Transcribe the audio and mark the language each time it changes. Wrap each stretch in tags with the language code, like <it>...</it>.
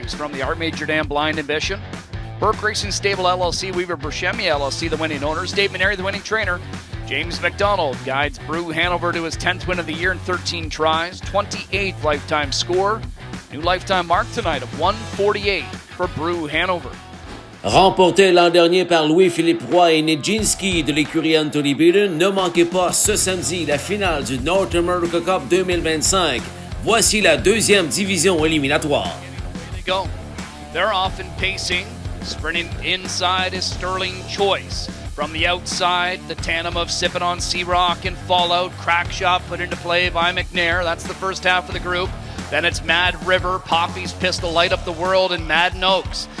<en>He's from the Art Major Dam Blind Ambition. Burke Racing Stable LLC, Weaver Burchemi LLC, the winning owners. Dave Maneri, the winning trainer. James McDonald guides Brew Hanover to his 10th win of the year in 13 tries, 28th lifetime score. New lifetime mark tonight of 1:48 for Brew Hanover.</en> <fr>Remporté l'an dernier par Louis-Philippe Roy et Nijinsky de l'écurie Anthony Beaton, ne manquez pas ce samedi la finale du North America Cup 2025. Voici la 2e division éliminatoire.</fr> <en>Here they go. They're off and pacing. Sprinting inside is Sterling Choice. From the outside, the tandem of Sippin' on Sea-Rock and Fallout. Crack shot put into play by McNair. That's the first half of the group. Then it's Mad River, Poppy's Pistol, Light Up the World, and Madden Oaks.</en>